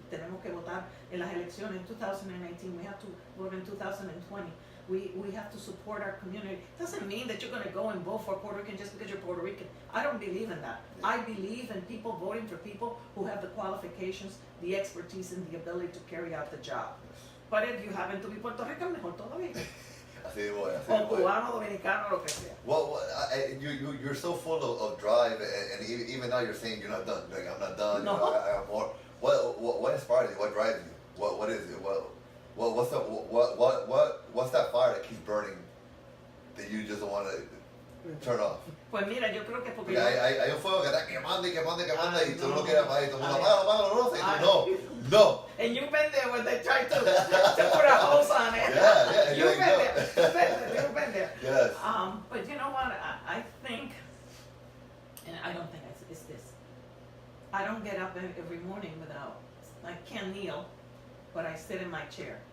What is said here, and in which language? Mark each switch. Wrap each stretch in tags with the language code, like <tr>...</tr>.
<es>Tenemos que votar en las elecciones</es> <en>in 2019, we have to vote in 2020. We have to support our community. Doesn't mean that you're going to go and vote for Puerto Rican just because you're Puerto Rican. I don't believe in that. Yeah. I believe in people voting for people who have the qualifications, the expertise, and the ability to carry out the job. But if you happen to be Puerto Rican,</en> <es>mejor todavía. Así mismo es. Así O mismo es. cubano, dominicano, lo que sea.</es> <en>Well, you're so full of drive, and even now you're saying you're not done. Like, I'm not done. No. You know, I have more. What inspires you? What drives you? What is it? What's that fire that keeps burning that you just don't want to turn off?</en> <es>Pues mira, yo creo que porque Porque hay un fuego que está quemando y quemando y quemando y tú no lo quieres apagar y todo el mundo apágalo, y tú no.</es> <en>And you've been there when they tried to put a hose on it. Yeah, You've been no. there. You've been there. Yes. But you know what? I think, and I don't think it's this. I don't get up every morning without, I can't kneel, but I sit in my chair.</en>